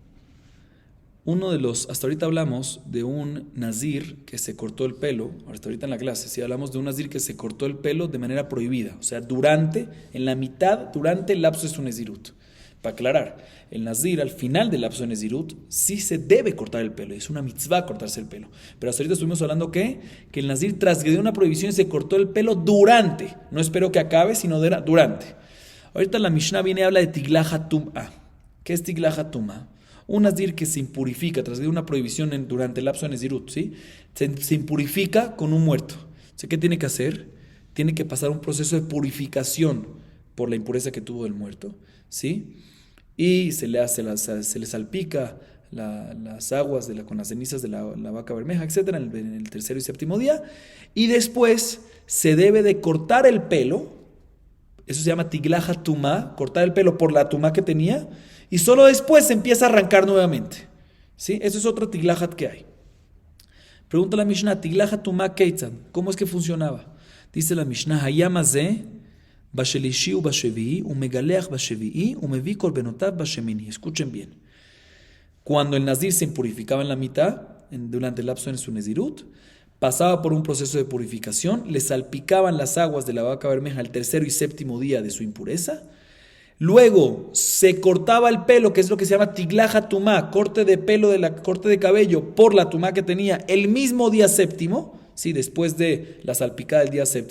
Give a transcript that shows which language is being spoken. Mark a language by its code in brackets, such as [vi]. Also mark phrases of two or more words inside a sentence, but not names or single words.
[es] Hasta ahorita hablamos de un nazir que se cortó el pelo, hasta ahorita en la clase, sí hablamos de un nazir que se cortó el pelo de manera prohibida, o sea, durante el lapso de su nezirut. Para aclarar, el nazir al final del lapso de nezirut sí se debe cortar el pelo, es una mitzvah cortarse el pelo. Pero hasta ahorita estuvimos hablando que el nazir transgredió una prohibición y se cortó el pelo durante, no espero que acabe, sino durante. Ahorita la Mishnah viene y habla de [he] תגלחת טומאה. [es] ¿Qué es [he] תגלחת טומאה? [es] Un nazir que se impurifica tras de una prohibición durante el lapso de Nezirut, ¿sí? Se impurifica con un muerto. ¿Qué tiene que hacer? Tiene que pasar un proceso de purificación por la impureza que tuvo del muerto, ¿sí? Y se le salpica las aguas con las cenizas de la vaca bermeja, etcétera, en el tercer y séptimo día. Y después se debe de cortar el pelo. Eso se llama [he] תגלחת טומאה, [es] cortar el pelo por la tumá que tenía. Y solo después se empieza a arrancar nuevamente. ¿Sí? Eso es otro tiglajat que hay. Pregunta la Mishnah, [he] תגלחת טומאה כיצד, [es] ¿cómo es que funcionaba? Dice la Mishnah, [he] היה מזה, בשלישי ובשביעי, ומגלח בשביעי, ומביא קרבנותיו בשמיני. [es] Escuchen bien. Cuando el nazir se impurificaba en la mitad, durante el lapso de su nezirut, pasaba por un proceso de purificación, le salpicaban las aguas de la vaca bermeja el tercero y séptimo día de su impureza, luego se cortaba el pelo, que es lo que se llama [he] תגלחת טומאה, [es] corte de pelo, corte de cabello por la tumá que tenía el mismo día séptimo, sí, después de la salpicada del día séptimo.